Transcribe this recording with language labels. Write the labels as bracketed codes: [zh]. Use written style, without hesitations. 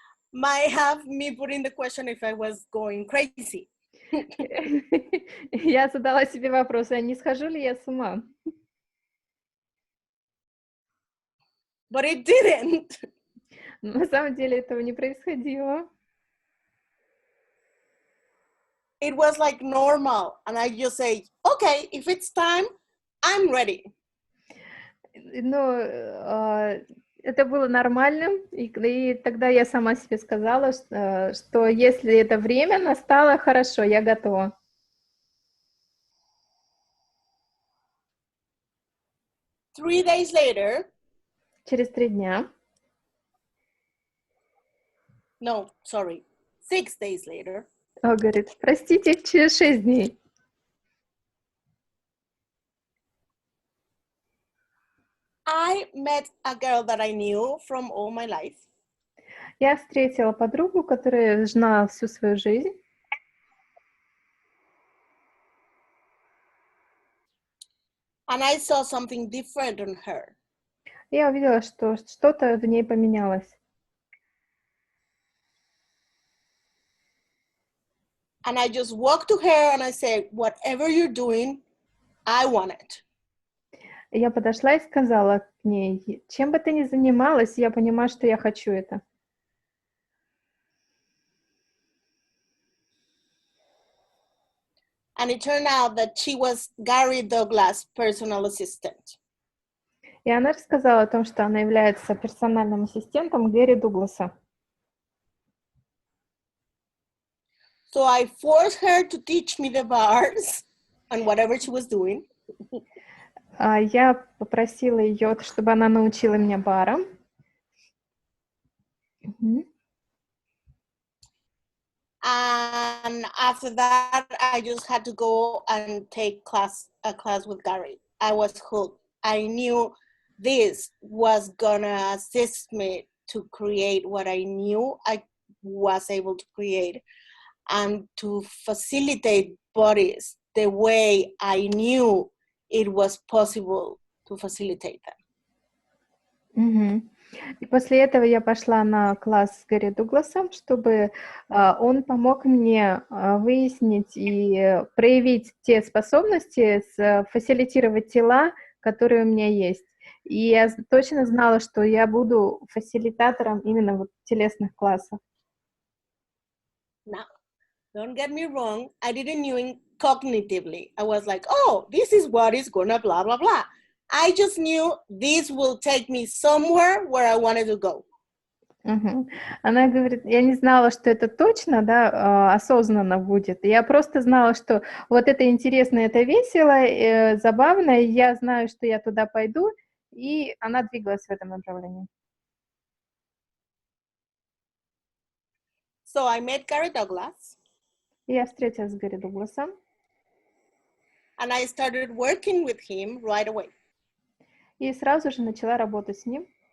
[en] might have me putting the question if I was going crazy. [ru] Я задала себе вопрос, а не схожу ли я с ума? [en] But it didn't. [ru] На самом деле этого не происходило. [en] It was like normal, and I just say, okay, if it's time, I'm ready. [ru] Ну, это было нормальным, и тогда я сама себе сказала, что если это время настало, хорошо, я готова. [en] Three days later, [ru] через 3 дня, [en] no, sorry, 6 days later, [ru] говорит, простите, через 6 дней. [en] I met a girl that I knew from all my life. [ru] Я встретила подругу, которая знала всю свою жизнь. [en] And I saw something different on her. [ru] Я увидела, что что-то в ней поменялось. [en] And I just walked to her and I said, whatever you're doing, I want it. [ru] Я подошла и сказала к ней: чем бы ты ни занималась, я понимаю, что я хочу это. [en] And it turned out that she was Gary Douglas' personal assistant. [ru] И она рассказала о том, что она является персональным ассистентом Гэри Дугласа. [en] So I forced her to teach me the bars and whatever she was doing. [ru] Я попросила ее, чтобы она научила меня барам. [en] And after that, I just had to go and take a class with Gary. I was hooked. I knew this was gonna assist me to create what I knew I was able to create and to facilitate bodies the way I knew it was possible to facilitate them. [ru] И после этого я пошла на класс с Гарри Дугласом, чтобы он помог мне выяснить и проявить те способности, фасилитировать тела, которые у меня есть. И я точно знала, что я буду фасилитатором именно вот телесных классов. [en] Now, don't get me wrong, I didn't knew it cognitively. I was like, oh, this is what is gonna blah, blah, blah. I just knew this will take me somewhere where I wanted to go. [ru] Угу. Она говорит, я не знала, что это точно, да, осознанно будет. Я просто знала, что вот это интересно, это весело, забавно, и я знаю, что я туда пойду, и она двигалась в этом направлении. [en] So I met Gary Douglas. [ru] Я встретилась с Гарри Дугласом. [en] And I started working with him right away. [ru] И сразу же начала работать с ним.